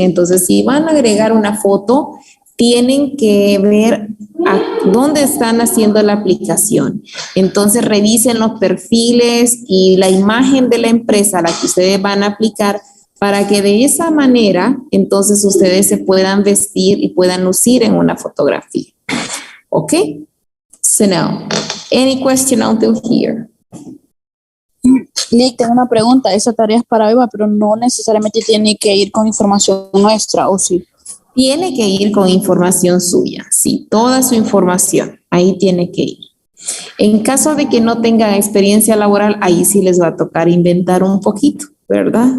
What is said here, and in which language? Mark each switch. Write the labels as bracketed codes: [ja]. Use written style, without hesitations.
[es] Entonces, si van a agregar una foto, tienen que ver a dónde están haciendo la aplicación. Entonces, revisen los perfiles y la imagen de la empresa a la que ustedes van a aplicar para que de esa manera, entonces, ustedes se puedan vestir y puedan lucir en una fotografía. ¿Ok? [en] So now, any question until here? [es] Lick, tengo una pregunta. Esa tarea es para Eva, pero no necesariamente tiene que ir con información nuestra, ¿o sí? Tiene que ir con información suya, sí, toda su información, ahí tiene que ir. En caso de que no tengan experiencia laboral, ahí sí les va a tocar inventar un poquito, ¿verdad?